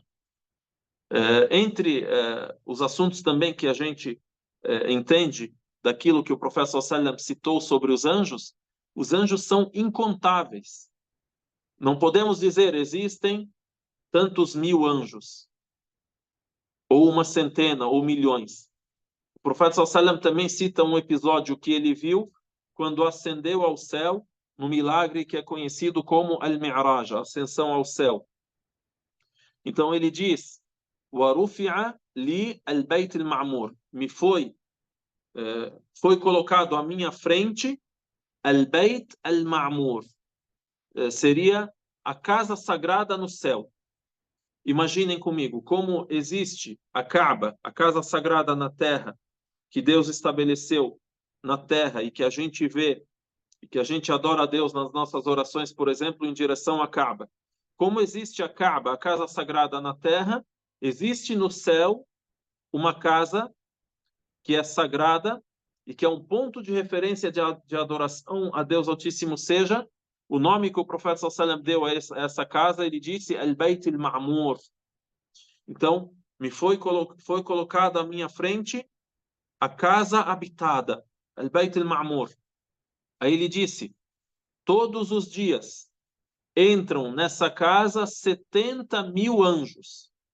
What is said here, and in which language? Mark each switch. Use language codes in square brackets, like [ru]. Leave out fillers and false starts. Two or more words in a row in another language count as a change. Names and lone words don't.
[pt] Entre os assuntos também que a gente entende daquilo que o profeta [ar] صلى الله عليه وسلم [pt] citou sobre os anjos são incontáveis. Não podemos dizer existem tantos mil anjos, ou uma centena, ou milhões. O profeta [ar] صلى الله عليه وسلم [pt] também cita um episódio que ele viu quando ascendeu ao céu, no milagre que é conhecido como Al-Mi'raj, a ascensão ao céu. Então ele diz: [ar] وَرُفِعَ لِي الْبَيْتِ الْمَعْمُورِ. [pt] Me foi colocado à minha frente Al-Bayt al-Ma'mur. Seria a casa sagrada no céu. Imaginem comigo como existe a Kaaba, a casa sagrada na terra, que Deus estabeleceu na terra e que a gente vê e que a gente adora a Deus nas nossas orações, por exemplo, em direção à Kaaba. Como existe a Kaaba, a casa sagrada na terra, existe no céu uma casa que é sagrada e que é um ponto de referência de adoração a Deus Altíssimo seja o nome que o profeta [ar] صلى الله عليه وسلم [pt] deu a essa casa. Ele disse Al-Bayt al-Ma'mur. Então, foi colocada à minha frente a casa habitada, Al-Bayt al-Ma'mur. Aí ele disse, todos os dias entram nessa casa 70.000 anjos.